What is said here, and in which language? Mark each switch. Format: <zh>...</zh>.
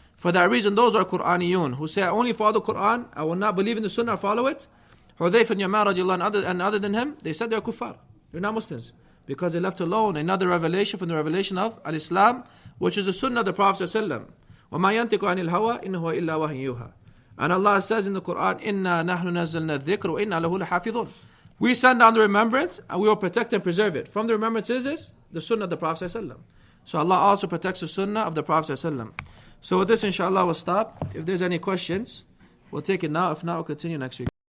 <en>For that reason, those are Qur'aniyun who say, I only follow the Qur'an, I will not believe in the Sunnah or follow it. Hudayf and Jammaal radiallahu anhu, and other than him, they said they're kuffar. They're not Muslims. Because they left alone another revelation from the revelation of Al-Islam, which is the Sunnah of the Prophet ﷺ.</en> <ar>وَمَا يَنْتِقُ عَنِ الْهَوَىٰ إِنْ هُوَ إِلَّا وَحْيٌ يُوحَىٰ.</ar> <en>And Allah says in the Qur'an,</en> <ar>إِنَّا نَحْنُ نَزَّلْنَا الذِّكْرَ وَإِنَّا لَهُ لَحَافِظُونَ.</ar> <en>We send down the remembrance and we will protect and preserve it. From the remembrance is the Sunnah of the Prophet ﷺ. So Allah also protects the Sunnah of the Prophet ﷺ. So with this, inshallah, we'll stop. If there's any questions, we'll take it now. If not, we'll continue next week.</en>